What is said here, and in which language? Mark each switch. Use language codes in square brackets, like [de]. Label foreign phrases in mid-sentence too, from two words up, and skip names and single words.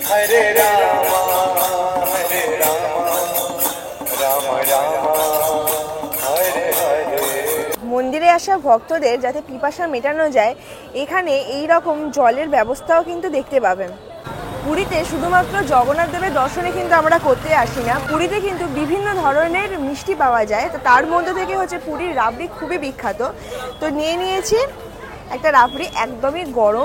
[sa] हरे राम हरे राम राम राम हरे हरे. [bn] মন্দিরে আসা ভক্তদের যাতে পিপাসা মেটানো যায়, এখানে এই রকম জলের ব্যবস্থাও কিন্তু দেখতে পাবেন। পুরীতে শুধুমাত্র জগন্নাথ দেবের দর্শনে কিন্তু আমরা করতে আসি না, পুরীতে কিন্তু বিভিন্ন ধরনের মিষ্টি পাওয়া যায়। তো তার মধ্যে থেকে হচ্ছে পুরীর রাবড়ি খুবই বিখ্যাত। তো নিয়ে নিয়েছি একটা রাবড়ি, একদমই গরম।